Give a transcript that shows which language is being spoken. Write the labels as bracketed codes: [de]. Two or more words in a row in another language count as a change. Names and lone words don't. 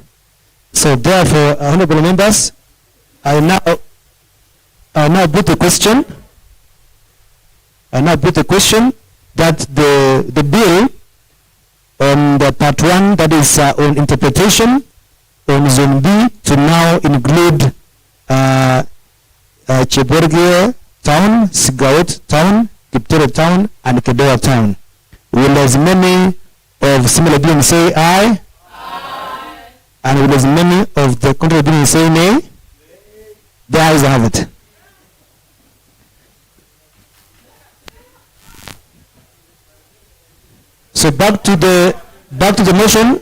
[en] So therefore, honorable members, I now put a question. That the bill on the part 1, that is on interpretation on Zone B, to now include Cheburge town, Sigawet town, Kiptere town, and Kedoa town. Will as many of similar beings say aye? Aye. And will as many of the contrary beings say nay? The ayes have it. So back to the motion.